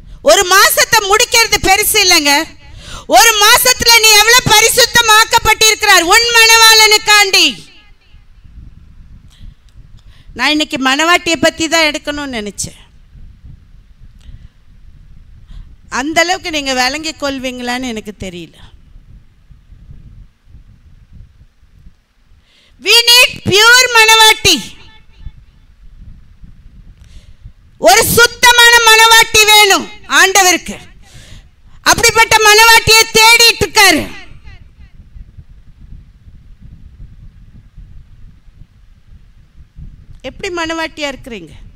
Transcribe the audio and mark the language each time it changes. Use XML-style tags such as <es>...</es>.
<ta>ஒரு மாசத்தை முடிக்கிறது பெருசு இல்லைங்க. ஒரு மாசத்துல நீ எவ்வளவு பரிசுத்தமாக்கப்பட்டிருக்கிறார் உன் மணவாளனுக்காண்டி. நான் இன்னைக்கு மணவாட்டியை பத்தி தான் எடுக்கணும்னு நினைச்சேன். அந்த அளவுக்கு நீங்க விளங்கி கொள்வீங்களான்னு எனக்கு தெரியல.</ta> <en>We need pure மணவாட்டி.</en> <ta>ஒரு சுத்தமான மணவாட்டி வேணும் ஆண்டவருக்கு. அப்படிப்பட்ட மணவாட்டியை தேடிட்டு இருக்காரு. எப்படி மணவாட்டியா இருக்கிறீங்க?</ta>